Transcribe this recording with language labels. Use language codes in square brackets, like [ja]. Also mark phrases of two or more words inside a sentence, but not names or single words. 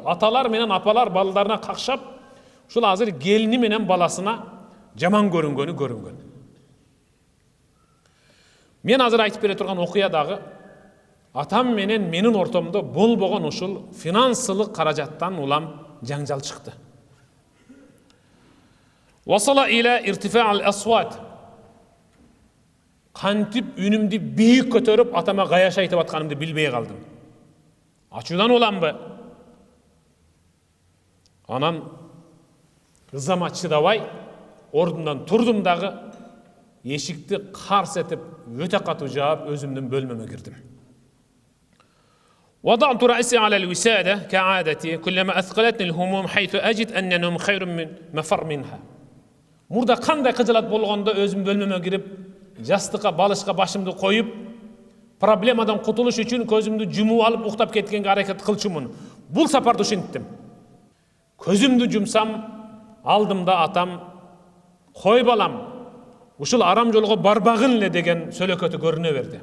[ky] Аталар менен апалар балдарына какшап, ушул азыр келини менен баласына жаман көрүнгөн. Мен азыр айтып бере турган окуя дагы атам менен менин ортомдо болбогон ушул финансылык каражаттан улам жаңжал чыкты. [ar] وصل إلى ارتفاع الأصوات. [ky] Кантип үнүмдү бийик көтөрүп атама гаяш айтып атканымды билбей калдым. Ачуудан оламбы? Анан ызама чыдабай ордундан турдум дагы, эшикти карс этип өтө катуу жаап өзүмдүн бөлмөмө кирдим. [ar] وضعت رأسي على الوسادة كعادتي كلما أثقلتني الهموم حيث أجد أن النوم خير من مفر منها. [ky] Мурда кандай кыжылат болгондо өзүм бөлмөмө кирип, жастыкка, балышка башымды коюп, проблемадан кутулуш үчүн көзүмдү жумуп алып уктап кеткенге аракет кылчумун. Бул сапарда ушинттим. Көзүмдү жумсам, алдымда атам, кой балам, ушул арам жолго барбагын эле деген сөйлөкөтү көрүнө берди.